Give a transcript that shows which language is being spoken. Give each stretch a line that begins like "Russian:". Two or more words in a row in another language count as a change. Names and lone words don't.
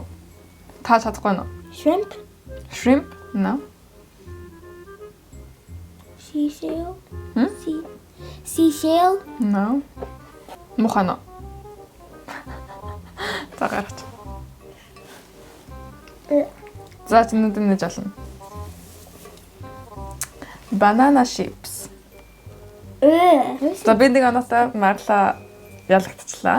Mongolian: Та чадахгүй нөө.
English: Shrimp. Shrimp? No. Seashell. Seashell. No.
Mongolian: Мухано. За гарч. За чинүүд нэж олно.
English: Banana chips.
Mongolian: За би нэг оноотой Марла ялагдчихлаа.